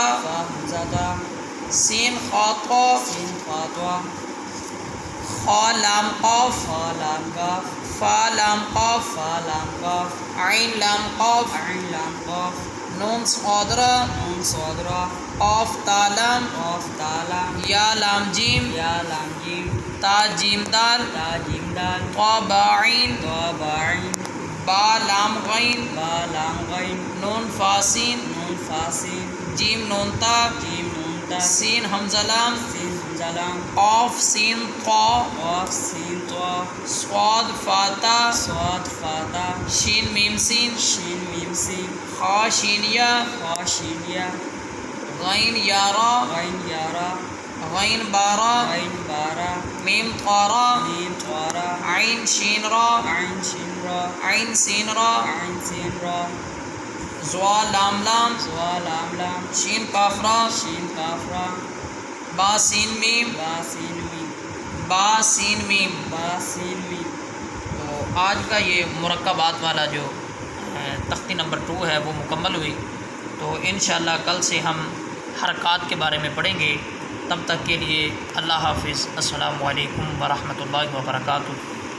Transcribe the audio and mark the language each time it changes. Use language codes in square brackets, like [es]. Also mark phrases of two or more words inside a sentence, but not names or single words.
[ar] فا حمزہ تا سین خا طا سین خاطوا خا لام قاف خا لام کاف فا لام قاف فا لام قاف عین لام قاف عین لام قاف نون صادرہ نون صادرہ قاف تالم قاف تالم یا لام جیم یا لام جیم تا جیم دال تا جیم دال طا با عین طا با عین با لام غین با لام غین نون فاسین نون فاسین جیم نون تا جیم نون تا سین حمزہ لام سین حمزہ لام قاف سین قا قاف سین طا صاد فاتا صاد فاتا شین میم سین شین میم سین خا شین یا خا شین یا غین یارا غین یارا غین بارا غین بارا میم طارا میم طارا عین شین را عین شین را عین سین را عین سین را زوا لام لام زوا لام لام شین کاف را شین کاف را با سین میم با سین میم با سین میم با سین میم [ur] تو آج کا یہ مرکبات والا جو تختی نمبر 2 ہے وہ مکمل ہوئی. تو انشاءاللہ کل سے ہم حرکات کے بارے میں پڑھیں گے. تب تک کے لیے اللہ حافظ. [ar] السلام علیکم ورحمۃ اللہ وبرکاتہ.